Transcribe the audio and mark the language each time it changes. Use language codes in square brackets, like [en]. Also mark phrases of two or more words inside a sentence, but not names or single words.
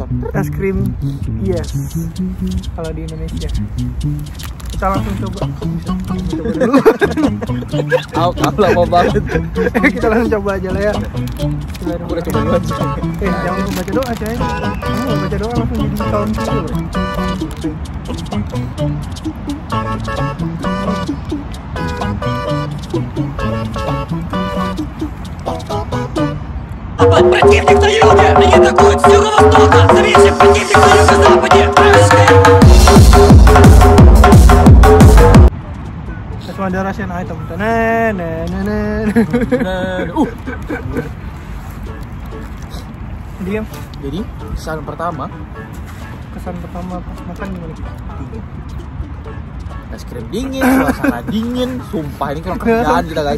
[id] Es krim yes. Kalau di Indonesia. Kita langsung coba. Coba dulu. Aku lama banget. Kita langsung coba aja lah ya. Udah coba duluan. Jangan lupa baca doa coy. Kamu baca doa langsung jadi tahun dulu loh. [ru] Противник на юге, они атакуют с юго-востока. Зависим противник на юго-западе. [id] Es langsung ada [en] Russian item. [id] Nah. Diam. Jadi kesan pertama Apa? Makan gimana? es krim dingin, suasana dingin, sumpah ini kurang kerjaan kita guys.